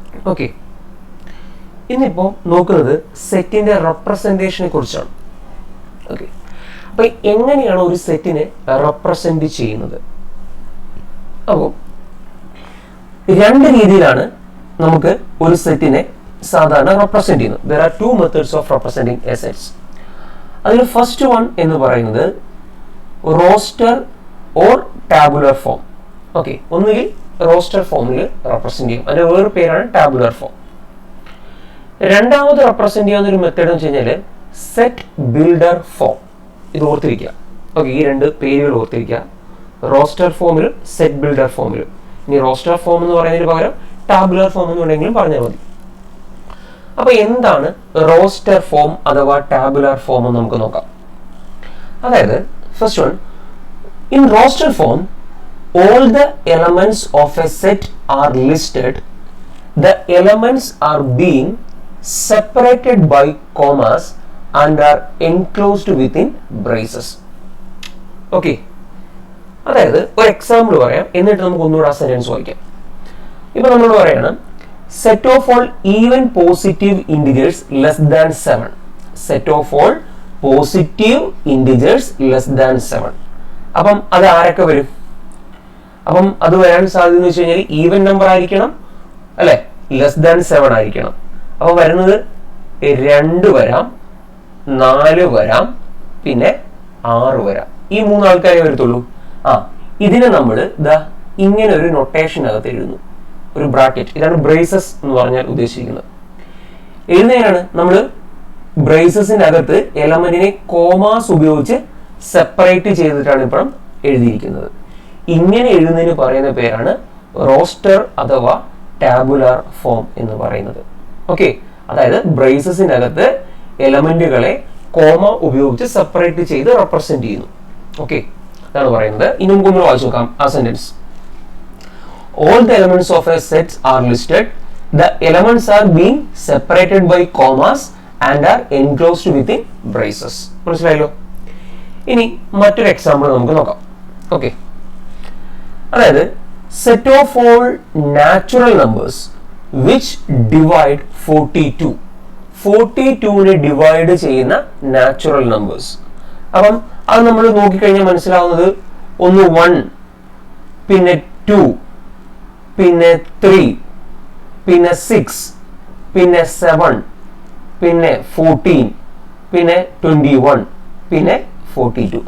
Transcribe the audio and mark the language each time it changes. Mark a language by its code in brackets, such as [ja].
[ml] Okay, ഇന്നിപ്പോൾ നോക്കുന്നത് സെറ്റിൻ്റെ റെപ്രസെൻറ്റേഷനെ കുറിച്ചാണ്. ഓക്കെ, അപ്പോൾ എങ്ങനെയാണ് ഒരു സെറ്റിനെ റെപ്രസെൻറ്റ് ചെയ്യുന്നത്? അപ്പോൾ രണ്ട് രീതിയിലാണ് നമുക്ക് ഒരു സെറ്റിനെ സാധാരണ റെപ്രസെന്റ് ചെയ്യുന്നത്. [en] there are two methods of representing a sets. [ml] അതിൽ ഫസ്റ്റ് വൺ എന്ന് പറയുന്നത് roster or tabular form. Okay, ഒന്നുകിൽ റോസ്റ്റർ ഫോമിൽ റെപ്രസെന്റ് ചെയ്യും, അതിന്റെ വേറെ പേരാണ് ടാബുലർ ഫോം. രണ്ടാമത് റെപ്രസെന്റ് ചെയ്യാവുന്ന ഒരു മെത്തേഡ് എന്ന് വെച്ച് കഴിഞ്ഞാൽ സെറ്റ് ബിൽഡർ ഫോം. ഇത് ഓർത്തിരിക്കുക. ഓക്കെ, ഈ രണ്ട് പേരുകൾ ഓർത്തിരിക്കുക, റോസ്റ്റർ ഫോമിലും സെറ്റ് ബിൽഡർ ഫോമിലും. ഇനി റോസ്റ്റർ ഫോം എന്ന് പറയുന്നതിന് പകരം ടാബുലർ ഫോം എന്ന് വേണമെങ്കിലും പറഞ്ഞാൽ മതി. അപ്പൊ എന്താണ് റോസ്റ്റർ ഫോം അഥവാ ടാബുലർ ഫോം എന്ന് നമുക്ക് നോക്കാം. [en] അതായത് first one, in roster form all the elements of a set are listed. The elements are being separated by commas and are enclosed within braces. [ml] Okay, അതായത് ഒരു എക്സാമ്പിൾ പറയാം, എന്നിട്ട് നമുക്ക് ഒന്നുകൂടെ ആ സെന്റൻസ് വായിക്കാം. ഇപ്പൊ നമ്മൾ പറയണം [en] set of all even positive integers less than 7. set of all positive integers less than 7. [ml] അപ്പം അത് ആരൊക്കെ വരും? അപ്പം അത് വരാൻ സാധ്യത എന്ന് വെച്ച് കഴിഞ്ഞാൽ ഈവൻ നമ്പർ ആയിരിക്കണം, അല്ലെ, ലെസ് ദാൻ 7 ആയിരിക്കണം. അപ്പൊ വരുന്നത് 2 വരാം, 4 വരാം, പിന്നെ 6 വരാം. ഈ 3 ആൾക്കാരെ വരത്തുള്ളൂ. ഇതിനെ നമ്മൾ ഇങ്ങനെ ഒരു നൊട്ടേഷനകത്ത് എഴുതുന്നു, ഒരു ബ്രാക്കറ്റ്. ഇതാണ് ബ്രേസസ് എന്ന് പറഞ്ഞാൽ ഉദ്ദേശിക്കുന്നത്. എഴുതുന്നതിനാണ് നമ്മൾ ബ്രേസസിന്റെ അകത്ത് എലമെന്റിനെ കോമാസ് ഉപയോഗിച്ച് സെപ്പറേറ്റ് ചെയ്തിട്ടാണ് ഇപ്പം എഴുതിയിരിക്കുന്നത്. ഇങ്ങനെ എഴുതുന്നതിന് പറയുന്ന പേരാണ് റോസ്റ്റർ അഥവാ ടാബുലർ ഫോം എന്ന് പറയുന്നത്. ഓക്കെ, അതായത് ബ്രേസസിന്റെ അകത്ത് എലമെന്റുകളെ കോമ ഉപയോഗിച്ച് സെപ്പറേറ്റ് ചെയ്ത് റെപ്രസെന്റ് ചെയ്യുന്നു. ഓക്കെ, അതാണ് പറയുന്നത്. ഇനി നമുക്കൊന്ന് വായിച്ചു നോക്കാം ആ sentence. [en] All the elements of a set are listed. The elements are being separated by commas and are enclosed within braces. [ml] മനസ്സിലായല്ലോ? ഇനി മറ്റൊരു എക്സാമ്പിൾ നമുക്ക് നോക്കാം. ഓക്കെ, അതായത് [en] set of all natural numbers which divide 42. [ml] 42നെ divide ചെയ്യുന്ന natural numbers. അപ്പം അത് നമ്മൾ നോക്കിക്കഴിഞ്ഞാൽ മനസ്സിലാവുന്നത് ഒന്ന് 1, പിന്നെ 2, പിന്നെ 3, പിന്നെ 6, പിന്നെ 7, പിന്നെ 14, പിന്നെ 21, പിന്നെ 42.